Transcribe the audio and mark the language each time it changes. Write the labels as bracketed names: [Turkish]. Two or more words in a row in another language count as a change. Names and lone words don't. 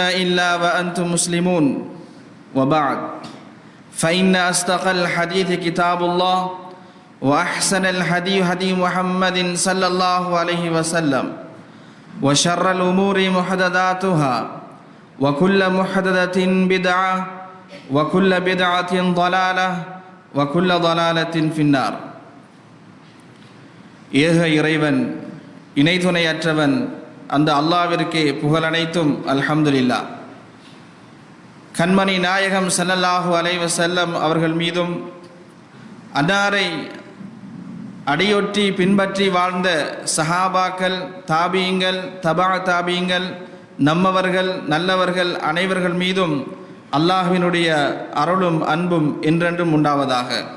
[Arabic] إلا وأنتم مسلمون وبعد فإن أصدق الحديث كتاب الله وأحسن الهدي هدي محمد صلى الله عليه وسلم وشر الأمور محدثاتها وكل محدثة بدعة وكل بدعة ضلالة وكل ضلالة في النار. [Tamil] ஏக இறைவன் இணை துணையற்றவன் அந்த அல்லாஹ்விற்கே புகழ் அனைத்தும் அல்ஹம்துலில்லாஹ். கண்மணி நாயகம் [Arabic] صلى الله عليه وسلم [Tamil] அவர்கள் மீதும் அன்னாரை அடியொற்றி பின்பற்றி வாழ்ந்த சஹாபாக்கள், தாபீங்கள், தபா தாபீங்கள், நம்மவர்கள் நல்லவர்கள் அனைவர்கள் மீதும் அல்லாஹ்வினுடைய அருளும் அன்பும் என்றென்றும் உண்டாவதாக.